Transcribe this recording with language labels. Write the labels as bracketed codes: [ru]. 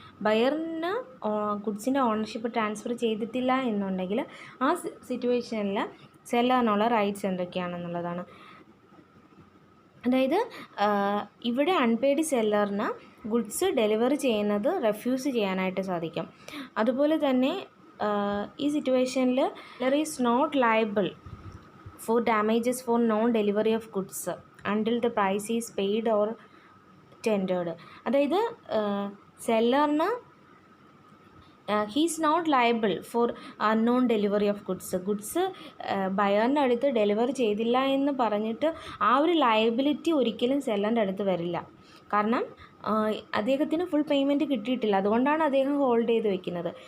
[ml] ബയറിന് ഗുഡ്സിൻ്റെ ownership transfer ചെയ്തിട്ടില്ല എന്നുണ്ടെങ്കിൽ ആ സിറ്റുവേഷനിൽ സെല്ലറിനുള്ള റൈറ്റ്സ് എന്തൊക്കെയാണെന്നുള്ളതാണ്. അതായത് ഇവിടെ അൺപെയ്ഡ് സെല്ലറിന് ഗുഡ്സ് ഡെലിവറി ചെയ്യുന്നത് റെഫ്യൂസ് ചെയ്യാനായിട്ട് സാധിക്കും. അതുപോലെ തന്നെ ഈ സിറ്റുവേഷനിൽ [en] Seller is not liable for damages for non-delivery of goods until the price is paid or tendered. [ml] അതായത് സെല്ലറിന് [en] he's not liable for unknown delivery of goods [ml] ബയറിൻ്റെ അടുത്ത് ഡെലിവറി ചെയ്തില്ല എന്ന് പറഞ്ഞിട്ട് ആ ഒരു ലയബിലിറ്റി ഒരിക്കലും സെല്ലറിൻ്റെ അടുത്ത് വരില്ല. കാരണം അദ്ദേഹത്തിന് ഫുൾ പേയ്മെൻറ്റ് കിട്ടിയിട്ടില്ല, അതുകൊണ്ടാണ് അദ്ദേഹം ഹോൾഡ് ചെയ്ത് വെക്കുന്നത്.